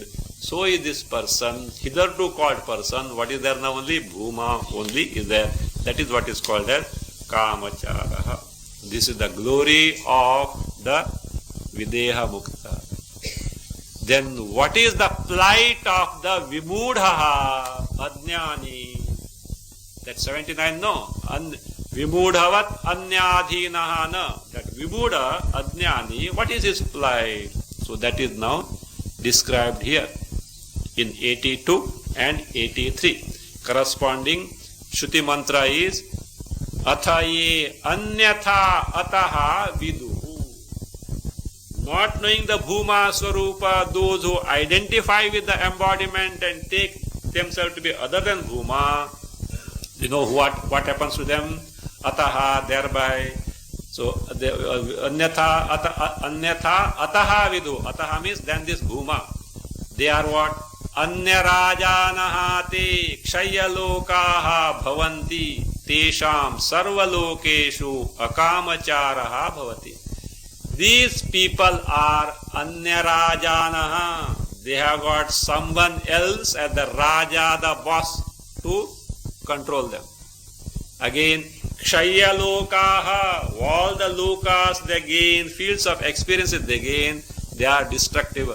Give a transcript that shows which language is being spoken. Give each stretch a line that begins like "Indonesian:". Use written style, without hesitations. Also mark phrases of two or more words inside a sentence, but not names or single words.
English: So is this person, hitherto called person. What is there now? Only Bhuma only is there. That is what is called as Kamacharaha. This is the glory of the Videha Mukta. Then what is the plight of the Vimudha Adnyani? That's 79, no.
Sanskrit: विमूढवत् अन्याधीनः न.
English: That Vimudha Adnyani, what is his plight? So that is now described here in 82 and 83. Corresponding Shruti mantra is
Sanskrit: अथ ये अन्यथा अतः विदुः.
English: Not knowing the Bhuma Swarupa, those who identify with the embodiment and take themselves to be other than Bhuma, you know what happens to them? Ataha, thereby. So,
Sanskrit: अन्यथा अतः विदुः.
English: Ataha means then this Bhuma. They are what?
Sanskrit: अन्यराजानः ते क्षय्यलोकाः भवन्ति तेषां सर्वलोकेषु अकामचारः भवति.
English: These people are Anyarajanaha. They have got someone else as the Raja, the boss, to control them. Again,
Sanskrit: क्षय लोकाः,
English: all the lokas they gain, fields of experiences they gain, they are destructible.